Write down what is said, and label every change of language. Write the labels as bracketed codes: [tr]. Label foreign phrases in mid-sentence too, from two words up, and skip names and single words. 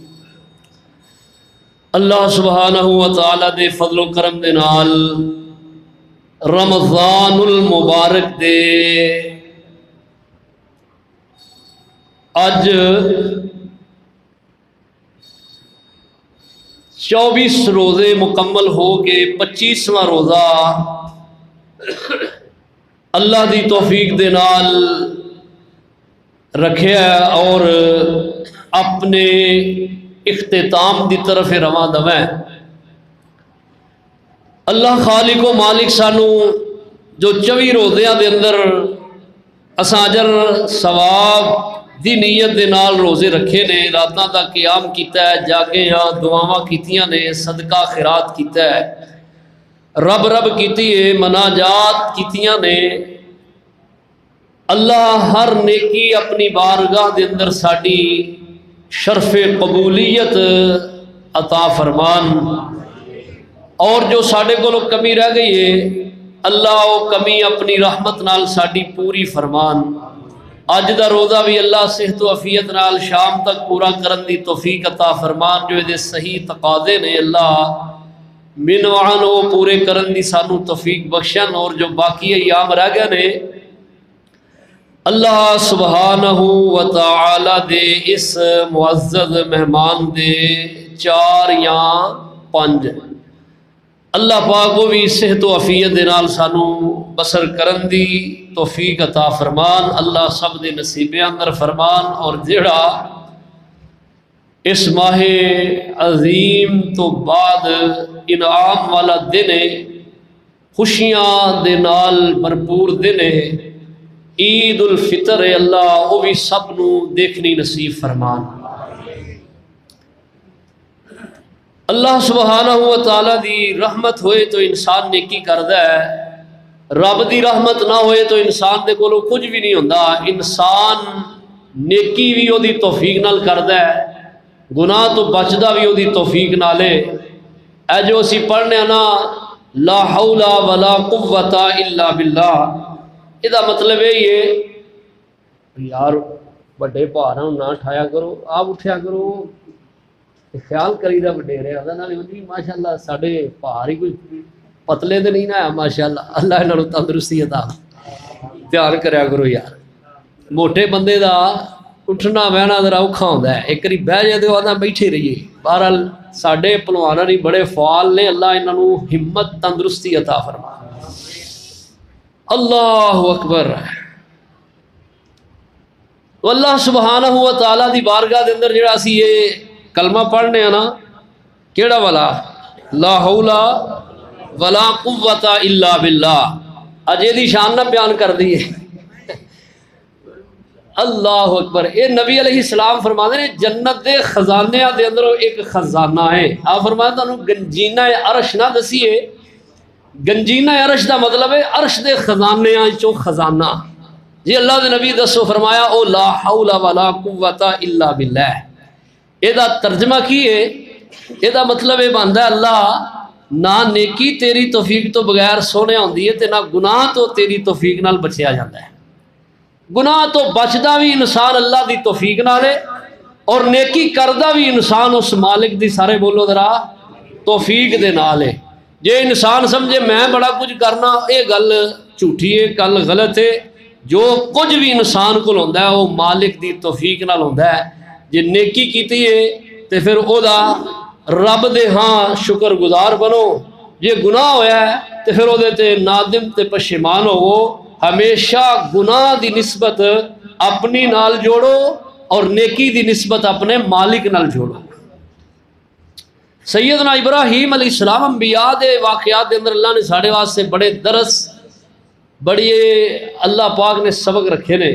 [pa] اللہ سبحانہ وتعالی دے فضل و کرم دے نال رمضان المبارک دے اج 24 روزے مکمل ہو کے 25واں روزہ اللہ دی توفیق دے نال رکھیا اور اپنے اختتام دی طرف رواں دواں اللہ خالق و مالک سانو جو 24 روزیاں دے اندر اساں اجر ثواب دی نیت دے نال روزے رکھے نے راتاں دا قیام کیتا ہے جاگے ہاں دعاواں کیتیاں نے صدقہ خیرات کیتا ہے رب رب کیتی ہے مناجات کیتیاں نے اللہ ہر نیکی اپنی بارگاہ دے اندر ساڈی شرف قبولیت عطا فرمان اور جو ساڈے کولوں کمی رہ گئی ہے اللہ وہ کمی اپنی رحمت نال ساڈی پوری فرمان اج دا روزہ بھی اللہ صحت و عافیت نال شام تک پورا کرن دی توفیق عطا فرمان جو دے صحیح تقاضے نے اللہ منوعن وہ پورے کرن دی سانو توفیق بخشن اور جو باقی ایام رہ گئے نے اللہ سبحانہ وتعالی دے اس معزز مہمان دے 4 یا 5 اللہ پاک کو بھی صحت و عافیت دے نال سانو بسر کرن دی توفیق عطا فرمان اللہ سب دے نصیبے اندر فرمان اور جڑا اس ماہ عظیم تو بعد انعام والا دن ہے خوشیاں دے نال بھرپور دن ہے عید الفطر ہے اللہ وہ بھی سب نو دیکھنی نصیب فرمان اللہ سبحانہ وتعالی دی رحمت ہوئے تو انسان نیکی کردا ہے رب دی رحمت نہ ہوئے تو انسان دے کولوں کچھ بھی نہیں ہوندا انسان نیکی بھی او دی توفیق نال کردا ہے گناہ تو بچدا بھی او دی توفیق نال ہے اے جو اسی پڑھنے نا [ar] لا حول ولا قوت الا باللہ [pa] یہ مطلب ہے یہ یار بڑے پہاڑوں نہ اٹھایا کرو آپ اٹھیا کرو خیال کریدا وڈیرے ماشاء اللہ ساڈے پہاڑ ہی کوئی پتلے تو نہیں نہ ماشاء اللہ اللہ انہوں تندرستی عطا دھیان کریا کرو یار موٹے بندے دا اٹھنا بہنا ذرا اوکھا ہوندا ہے ایک باری بہ جائے تو آدھا بیٹھے رہیے بہرحال ساڈے پہلوانا نہیں بڑے فعال نے اللہ انہوں ہمت تندرستی عطا فرما [ar] اللہ اکبر [pa] اللہ سبحانہ و تعالی دی بارگاہ دے اندر جڑا اسی یہ کلمہ پڑھنے ہیں نا کیڑا والا [ar] لا حول ولا قوت الا باللہ [pa] اجے دی شان نہ بیان کر دی [ar] اللہ اکبر. [pa] یہ نبی [ar] علیہ السلام [pa] فرماتے ہیں جنت دے خزانیاں دے اندر ایک خزانہ ہے. آپ فرماتے ہیں تانوں گنجینہ عرش نہ دسیے. گنجینہ عرش دا مطلب ہے عرش دے خزانیاں چوں خزانہ. جی اللہ دے نبی دسو فرمایا او [ar] لا حول ولا قوت الا باللہ. [pa] یہ دا ترجمہ کی ہے؟ یہ دا مطلب یہ بنتا ہے اللہ نہ نیکی تیری توفیق تو بغیر سونے ہوندی ہے تے نہ گناہ تو تیری توفیق نال بچیا جاتا ہے. گناہ تو بچدا بھی انسان اللہ دی توفیق نال ہے اور نیکی کردا بھی انسان اس مالک دی سارے بولو ذرا توفیق دے نال ہے. جے انسان سمجھے میں بڑا کچھ کرنا یہ گل جھوٹھی ہے گل غلط ہے. جو کچھ بھی انسان کو ہوندا ہے وہ مالک دی توفیق نال ہوندا ہے. جے نیکی کیتی ہے تے پھر او دا رب دے ہاں شکر گزار بنو. جے گناہ ہویا ہے تے پھر او دے تے نادم تے پشیمان ہوو. ہمیشہ گناہ دی نسبت اپنی نال جوڑو اور نیکی دی نسبت اپنے مالک نال جوڑو. سیدنا ابراہیم [ar] علیہ السلام [pa] انبیاء دے واقعات دے اندر اللہ نے ساڑھے واسطے بڑے درس بڑی اللہ پاک نے سبق رکھے نے.